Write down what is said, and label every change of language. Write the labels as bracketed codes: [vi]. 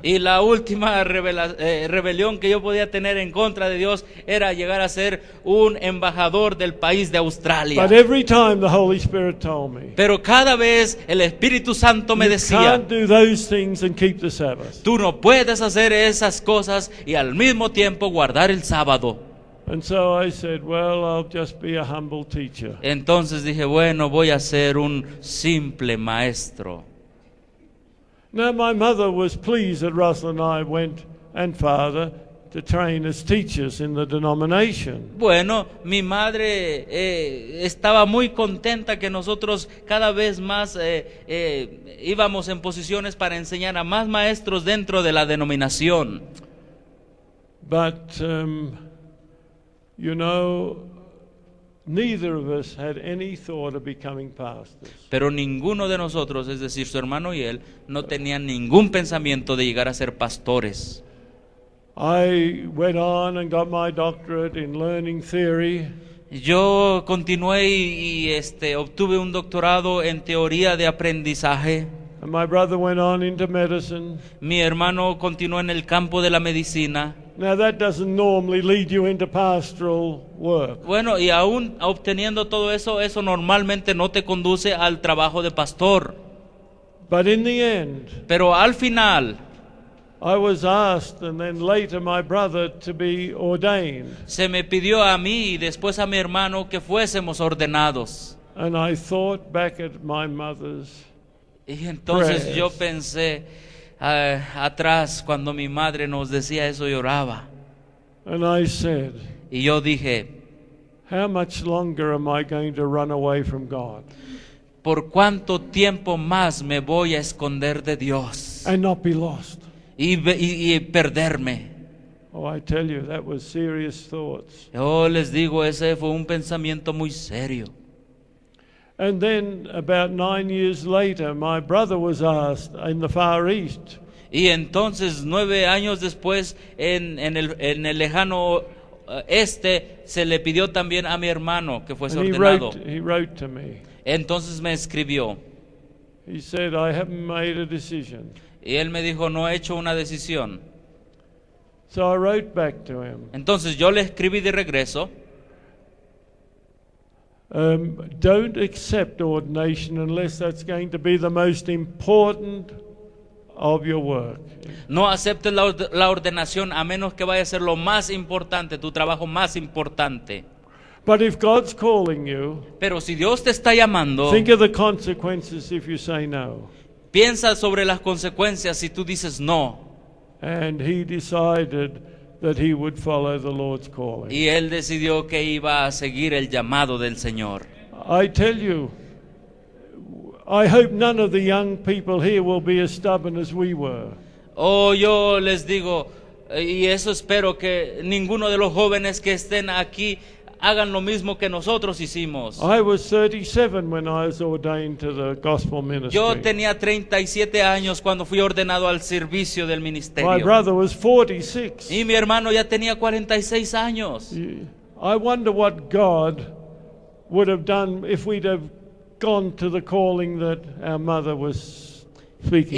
[es] Y la última rebelión que yo podía tener en contra de Dios era llegar a ser un embajador del país de Australia. [en] But every time the Holy Spirit told me, [es] Pero cada vez el Espíritu Santo me [en] you [es] decía, [en] can't do those things and keep the Sabbath. [es] tú no puedes hacer esas cosas y al mismo tiempo guardar el sábado. [en] And so I said, well, I'll just be a humble teacher. [es] Entonces dije, bueno, voy a ser un simple maestro. [en] Now my mother was pleased that Russell and I went, and father, to train as teachers in the denomination. [es] Bueno, mi madre estaba muy contenta que nosotros cada vez más íbamos en posiciones para enseñar a más maestros dentro de la denominación. [en] But, you know, neither of us had any thought of becoming pastors. [es] Pero ninguno de nosotros, es decir, su hermano y él, no tenían ningún pensamiento de llegar a ser pastores. [en] I went on and got my doctorate in learning theory. [es] Yo continué y obtuve un doctorado en teoría de aprendizaje. [en] And my brother went on into medicine. [es] Mi hermano continuó en el campo de la medicina. [en] Now that doesn't normally lead you into pastoral work. [es] Bueno, y aún obteniendo todo eso, eso normalmente no te conduce al trabajo de pastor. [en] But in the end, [es] Pero al final [en] I was asked, and then later my brother, to be ordained. [es] se me pidió a mí y después a mi hermano que fuésemos ordenados. [en] And I thought back at my mother's, [es] Y entonces [en] Prayers. [es] yo pensé atrás cuando mi madre nos decía eso y oraba. [en] and I said, [es] Y yo dije, [en] how much longer am I going to run away from God [es] ¿por cuánto tiempo más me voy a esconder de Dios [en] and not be lost? [es] y perderme? [en] Oh, I tell you, that was serious thoughts. [es] Yo les digo, ese fue un pensamiento muy serio. [en] And then about 9 years later, my brother was asked in the Far East. [es] Y entonces 9 años después en el lejano este se le pidió también a mi hermano que fuese [en] And [es] ordenado. [en] he wrote to me. [es] Entonces me escribió [en] He said, I haven't made a decision. [es] y él me dijo, no he hecho una decisión. [en] So I wrote back to him, [es] Entonces yo le escribí de regreso, [en] don't accept ordination unless that's going to be the most important of your work. [es] no aceptes la ordenación a menos que vaya a ser lo más importante, tu trabajo más importante. [en] But if God's calling you, [es] Pero si Dios te está llamando, [en] think of the consequences if you say no. [es] piensa sobre las consecuencias si tú dices no. [en] And he decided that he would follow the Lord's calling. [es] Y él decidió que iba a seguir el llamado del Señor. [en] I tell you, I hope none of the young people here will be as stubborn as we were. [es] Oh, yo les digo, y eso espero, que ninguno de los jóvenes que estén aquí hagan lo mismo que nosotros hicimos. [en] I was 37 when I was ordained to the gospel ministry. [es] Yo tenía 37 años cuando fui ordenado al servicio del [en] My [es] ministerio. [en] brother was 46. [es] Y mi hermano ya tenía 46 años. [en] I wonder what God would have done if we'd have gone to the calling that our mother was speaking